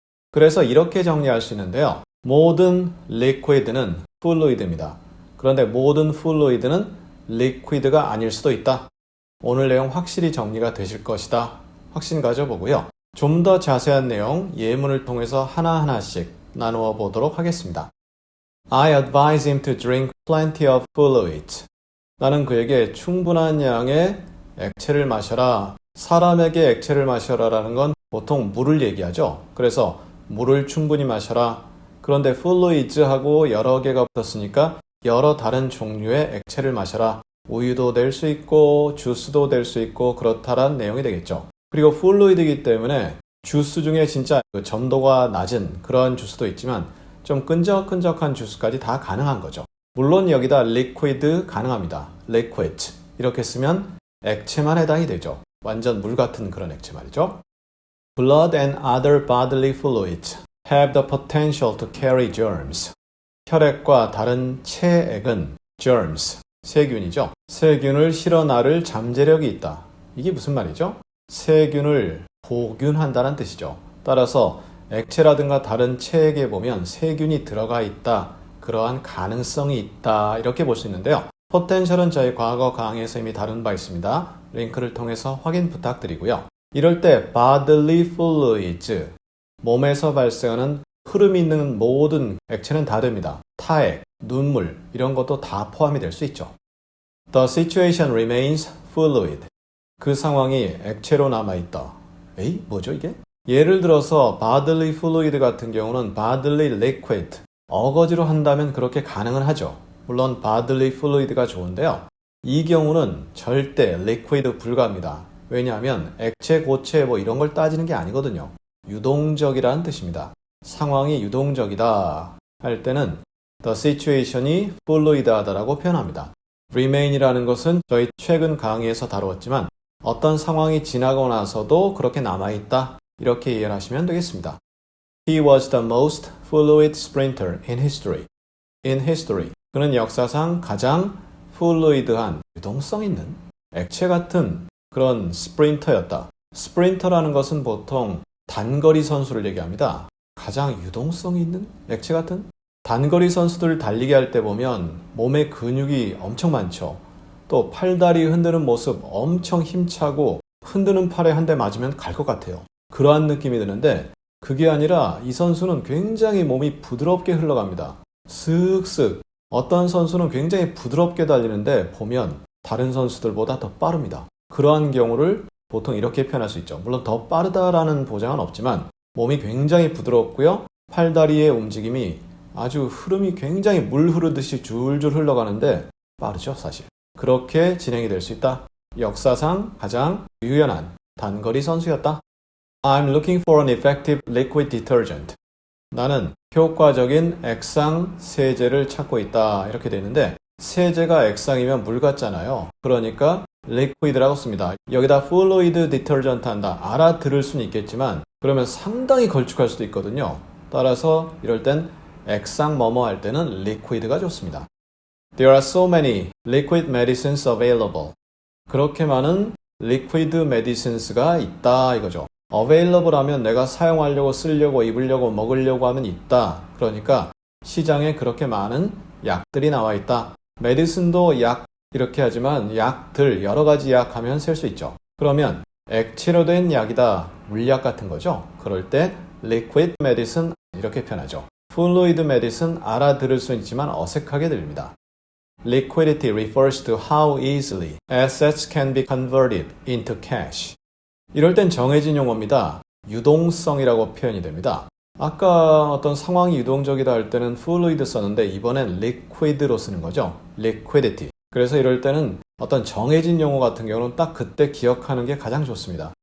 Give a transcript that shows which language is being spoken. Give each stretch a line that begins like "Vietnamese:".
Korean: 그래서 이렇게 정리할 수 있는데요. 모든 liquid는 fluid입니다. 그런데 모든 fluid는 liquid가 아닐 수도 있다. 오늘 내용 확실히 정리가 되실 것이다. 확신 가져보고요. 좀 더 자세한 내용 예문을 통해서 하나하나씩 나누어 보도록 하겠습니다.
English: I advise him to drink plenty of fluids.
Korean: 나는 그에게 충분한 양의 액체를 마셔라. 사람에게 액체를 마셔라라는 건 보통 물을 얘기하죠. 그래서 물을 충분히 마셔라. 그런데 fluids하고 여러 개가 붙었으니까 여러 다른 종류의 액체를 마셔라. 우유도 될 수 있고 주스도 될 수 있고 그렇다란 내용이 되겠죠. 그리고 fluid이기 때문에 주스 중에 진짜 점도가 낮은 그런 주스도 있지만 좀 끈적끈적한 주스까지 다 가능한 거죠. 물론 여기다 liquid 가능합니다. liquid 이렇게 쓰면 액체만 해당이 되죠. 완전 물 같은 그런 액체 말이죠.
English: Blood and other bodily fluids have the potential to carry germs.
Korean: 혈액과 다른 체액은 germs, 세균이죠. 세균을 실어나를 잠재력이 있다. 이게 무슨 말이죠? 세균을 보균한다는 뜻이죠. 따라서 액체라든가 다른 체액에 보면 세균이 들어가 있다. 그러한 가능성이 있다. 이렇게 볼 수 있는데요. 포텐셜은 저희 과거 강의에서 이미 다룬 바 있습니다. 링크를 통해서 확인 부탁드리고요. 이럴 때 bodily fluids, 몸에서 발생하는 흐름이 있는 모든 액체는 다 됩니다. 타액, 눈물 이런 것도 다 포함이 될 수 있죠.
English: The situation remains fluid.
Korean: 그 상황이 액체로 남아있다. 에이? 뭐죠 이게? 예를 들어서 bodily fluid 같은 경우는 bodily liquid, 어거지로 한다면 그렇게 가능은 하죠. 물론 bodily fluid가 좋은데요. 이 경우는 절대 liquid 불가합니다. 왜냐하면 액체, 고체 뭐 이런 걸 따지는 게 아니거든요. 유동적이라는 뜻입니다. 상황이 유동적이다 할 때는 the situation이 fluid하다라고 표현합니다. remain이라는 것은 저희 최근 강의에서 다루었지만 어떤 상황이 지나고 나서도 그렇게 남아있다 이렇게 이해를 하시면 되겠습니다.
English: He was the most fluid sprinter in history. In history.
Korean: 그는 역사상 가장 fluid한 유동성 있는 액체 같은 그런 스프린터였다. 스프린터라는 것은 보통 단거리 선수를 얘기합니다. 가장 유동성 있는 액체 같은? 단거리 선수들 달리기 할 때 보면 몸에 근육이 엄청 많죠. 또 팔다리 흔드는 모습 엄청 힘차고 흔드는 팔에 한 대 맞으면 갈 것 같아요. 그러한 느낌이 드는데 그게 아니라 이 선수는 굉장히 몸이 부드럽게 흘러갑니다. 슥슥. 어떤 선수는 굉장히 부드럽게 달리는데 보면 다른 선수들보다 더 빠릅니다. 그러한 경우를 보통 이렇게 표현할 수 있죠. 물론 더 빠르다라는 보장은 없지만 몸이 굉장히 부드럽고요. 팔다리의 움직임이 아주 흐름이 굉장히 물 흐르듯이 줄줄 흘러가는데 빠르죠 사실. 그렇게 진행이 될 수 있다. 역사상 가장 유연한 단거리 선수였다.
English: I'm looking for an effective liquid detergent.
Korean: 나는 효과적인 액상 세제를 찾고 있다. 이렇게 되는데 세제가 액상이면 물 같잖아요. 그러니까 liquid라고 씁니다. 여기다 fluid detergent 한다. 알아들을 수는 있겠지만 그러면 상당히 걸쭉할 수도 있거든요. 따라서 이럴 땐 액상 뭐뭐 할 때는 liquid가 좋습니다.
English: There are so many liquid medicines available.
Korean: 그렇게 많은 liquid medicines가 있다 이거죠. available 하면 내가 사용하려고 쓰려고 입으려고 먹으려고 하면 있다. 그러니까 시장에 그렇게 많은 약들이 나와 있다. medicine도 약 이렇게 하지만 약들 여러 가지 약 하면 셀 수 있죠. 그러면 액체로 된 약이다. 물약 같은 거죠. 그럴 때 liquid medicine 이렇게 표현하죠. fluid medicine 알아들을 수 있지만 어색하게 들립니다.
English: Liquidity refers to how easily assets can be converted into cash.
Korean: 이럴 땐 정해진 용어입니다. 유동성이라고 표현이 됩니다. 아까 어떤 상황이 유동적이다 할 때는 fluid 썼는데 이번엔 liquid로 쓰는 거죠.
English: liquidity.
Korean: 그래서 이럴 때는 어떤 정해진 용어 같은 경우는 딱 그때 기억하는 게 가장 좋습니다.